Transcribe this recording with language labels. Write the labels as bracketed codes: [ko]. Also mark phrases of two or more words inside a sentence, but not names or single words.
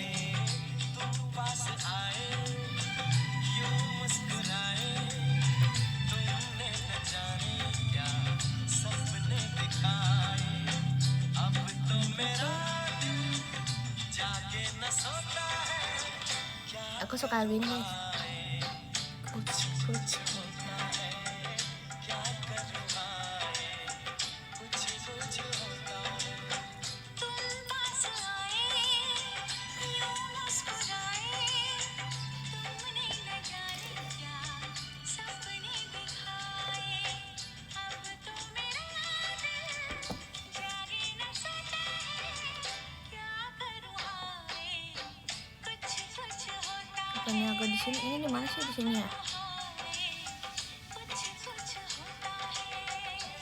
[hi] तुम पास आए यूं मुस्कुराए तुमने न जाने क्या सपने दिखाए अब तो मेरा दिल जागे न सोता है क्या [id] Aku suka lagu ini guys. [hi] कुछ कुछ होता है क्या करूँ हाय कुछ कुछ होता है तुम पास आए यूं मुस्कुराए तुमने न जाने क्या सपने दिखाए अब तो मेरा दिल जागे न सोता है क्या करूँ हाय कुछ कुछ होता है [id] Bukannya agak di sini. Ini di mana sih di sini ya? [hi] कुछ कुछ होता है